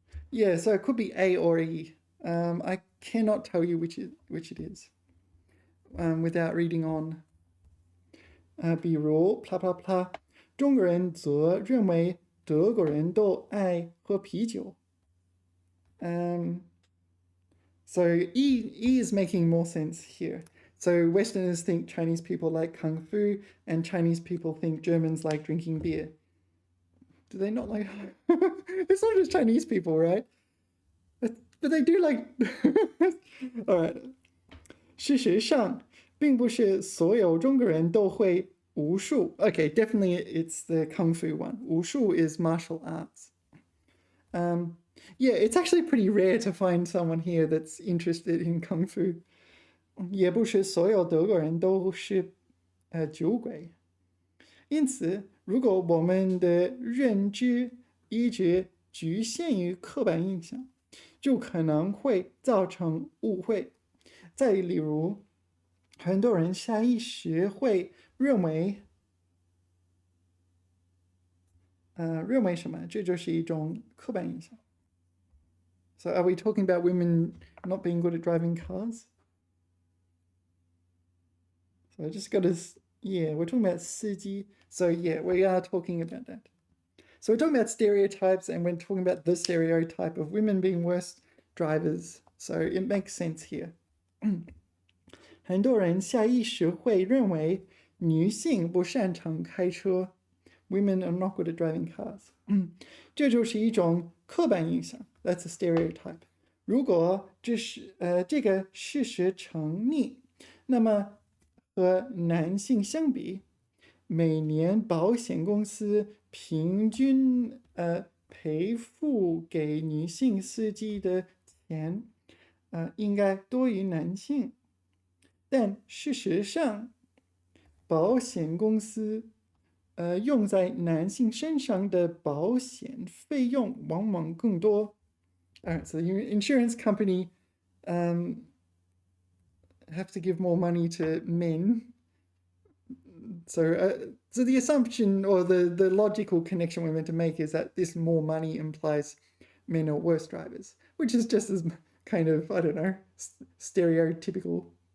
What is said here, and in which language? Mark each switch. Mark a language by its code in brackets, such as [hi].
[en] Yeah, so it could be A or E. I cannot tell you which it is without reading on. [zh] 比如 [en] blah blah blah， [zh] 中国人则认为德国人都爱喝啤酒。 [en] So E is making more sense here. So Westerners think Chinese people like kung fu, and Chinese people think Germans like drinking beer. Do they not like? It's not just Chinese people, right? But they do like. All right. [zh] 事实上，并不是所有中国人都会武术。 [en] Okay, definitely it's the kung fu one. 武术 is martial arts. Yeah, it's actually pretty rare to find someone here that's interested in kung fu. [zh] 也不是所有德国人都是酒鬼。因此，如果我们的认知一直局限于刻板印象，就可能会造成误会。再例如，很多人下意识会认为什么？这就是一种刻板印象。 [en] So are we talking about women not being good at driving cars? So I just got to, yeah, we're talking about 司机. So yeah, we are talking about that. So we're talking about stereotypes, and we're talking about the stereotype of women being worse drivers. So it makes sense here. [zh] 很多人下意识会认为女性不擅长开车。 [en] Women are not good at driving cars. [zh] 这就是一种刻板印象。 [en] That's a stereotype. [zh] 如果这个事实成立，那么和男性相比，每年保险公司平均赔付给女性司机的钱应该多于男性。但事实上，保险公司用在男性身上的保险费用往往更多。 [en] So the insurance company have to give more money to men. So the assumption or the logical connection we're meant to make is that this more money implies men are worse drivers, which is just as kind of, I don't know, stereotypical.